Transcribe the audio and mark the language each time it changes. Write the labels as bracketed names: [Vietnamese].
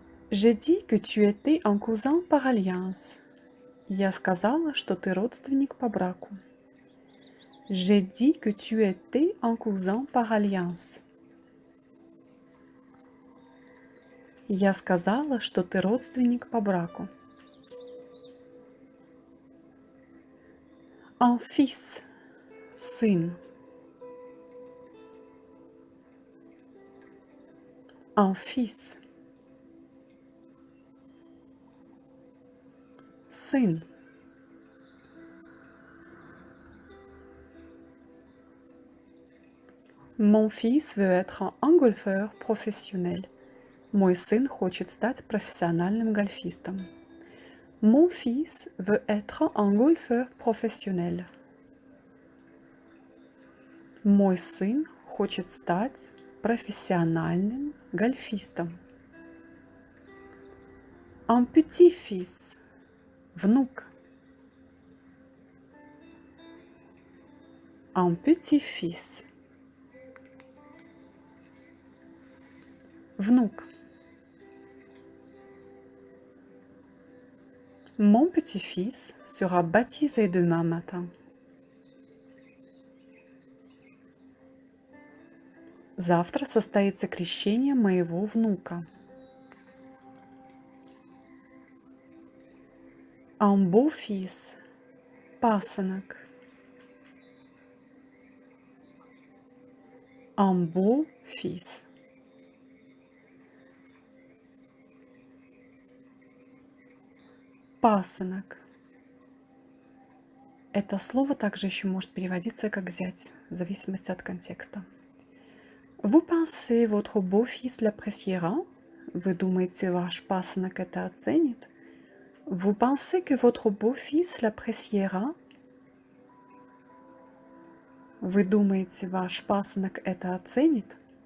[French] J'ai dit que tu étais un cousin par alliance. [Russian] Я сказала, что ты родственник по браку. [French] J'ai dit que tu étais un cousin par alliance. [Russian] Я сказала, что ты родственник по браку. [French] Un fils. [Russian] Сын. [French] Un fils. [Russian] Сын. [French] Mon fils veut être un golfeur professionnel. [Russian] Мой сын хочет стать профессиональным гольфистом. [French] Mon fils veut être un golfeur professionnel. [Russian] Мой сын хочет стать профессиональным гольфистом. [French] Un petit-fils. [Russian] Внук. [French] Un petit-fils. [Russian] Внук. [French] Mon petit-fils sera baptisé demain matin. [Russian] Завтра состоится крещение моего внука. [French] Un beau-fils. [Russian] Пасынок. [French] Un beau-fils. [Russian] Пасынок. Это слово также еще может переводиться как зять, в зависимости от контекста. [French] Vous pensez, votre beau-fils l'appréciera? [Russian] Вы думаете, ваш пасынок это оценит? [French] Vous pensez que votre beau-fils l'appréciera? [Russian] Вы думаете, ваш пасынок это оценит?